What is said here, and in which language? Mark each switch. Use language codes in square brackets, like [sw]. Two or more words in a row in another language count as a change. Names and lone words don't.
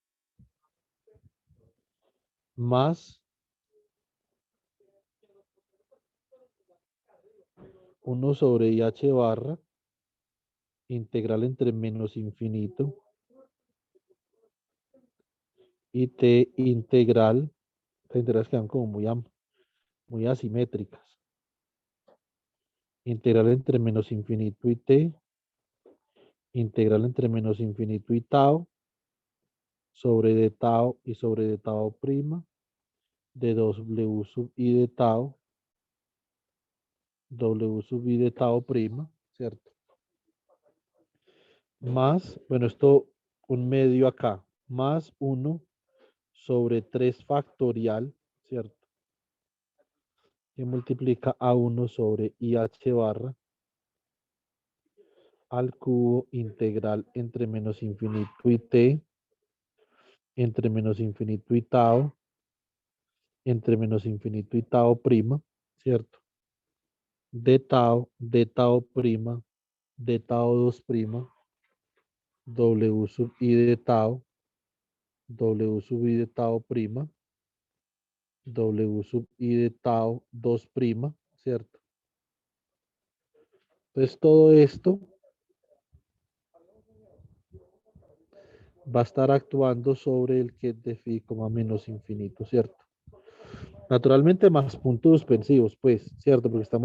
[es] más 1 sobre IH barra, integral entre menos infinito y t integral, las integrales quedan como muy asimétricas. Integral entre menos infinito y t, integral entre menos infinito y tau, sobre de tau y sobre de tau prima, de W sub I de tau, W sub I de tau prima, ¿cierto? Más, bueno, esto un medio acá, más 1 sobre 3 factorial, ¿cierto? Que multiplica a 1 sobre IH barra al cubo integral entre menos infinito y t, entre menos infinito y tau, entre menos infinito y tau prima, ¿cierto? De tau prima, de tau 2 prima, W sub I de tau, W sub I de tau prima, W sub I de tau 2 prima, ¿cierto? Entonces todo esto va a estar actuando sobre el ket de phi, menos infinito, ¿cierto? Naturalmente más puntos suspensivos, pues, ¿cierto?